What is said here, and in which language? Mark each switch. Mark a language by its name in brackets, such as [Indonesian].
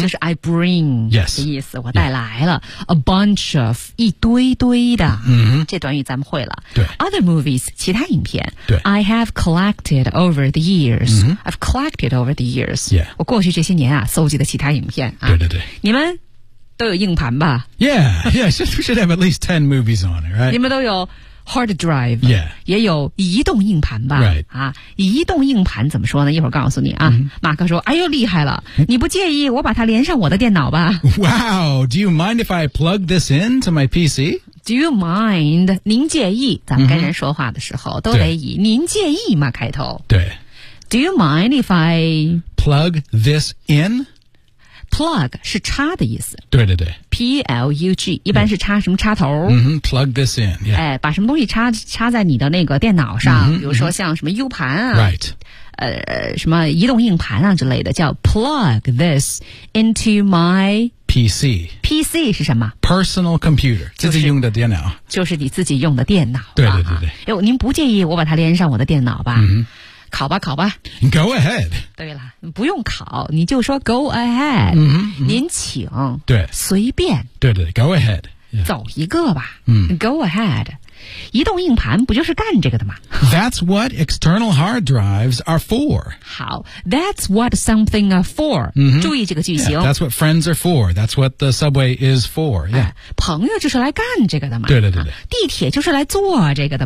[Chinese] 就是 [English] I bring [Chinese] 的意思、 [English] yes. [Chinese] 我带来了、yeah. [English] A bunch of [Chinese] 一堆堆的、 [English] mm-hmm. [Chinese] 这短语咱们会了对 [English] Other movies [Chinese] 其他影片对 [English] I have collected over the years、 mm-hmm. I've collected over the years、 yeah. [Chinese] 我过去这些年啊收集的其他影片、啊、对对对你们都有硬盘吧 [English] Yeah, yeah, should have at least 10 movies on it, right? [Chinese] 你们都有 hard drive [English] Yeah [Chinese] 也有移动硬盘吧 [English] Right、 [Chinese] 啊、移动硬盘怎么说呢一会儿告诉你啊、mm-hmm. 马克说哎呦厉害了你不介意我把它连上我的电脑吧 [English] Wow, do you mind if I plug this in to my PC? Do you mind? [Chinese] 您介意咱们跟人说话的时候、mm-hmm. 都得以您介意吗开头对 [English] Do you mind if I Plug this in [Chinese] Plug 是插的意思。对对对。 P-L-U-G, 一般是插什么插头。 [English] Yeah. Mm-hmm, plug this in, yeah. [Chinese] 哎把什么东西插在你的那个电脑上、mm-hmm. 比如说像什么 U 盘啊。 [English] Right. [Chinese] 什么移动硬盘啊之类的叫 [English] plug this into my PC. [Chinese] PC 是什么 [English] ?Personal computer, 自己用的电脑。 [Chinese] 就是你自己用的电脑。对对对对。哎呦您不介意我把它连上我的电脑吧。嗯、mm-hmm. 考吧考吧 [English] Go ahead [Chinese] 对了不用考你就说 [English] go ahead、 mm-hmm, mm-hmm. [Chinese] 您请对随便 [English] 对对 go ahead、yeah. [Chinese] 走一个吧、 [English] mm. go ahead [Chinese] 移动硬盘不就是干这个的吗 [English] That's what external hard drives are for 好 That's what something are for、 mm-hmm. [Chinese] 注意这个句型、 [English] yeah, That's what friends are for That's what the subway is for、yeah. [Chinese] 朋友就是来干这个的嘛对对对对、啊、地铁就是来坐这个的嘛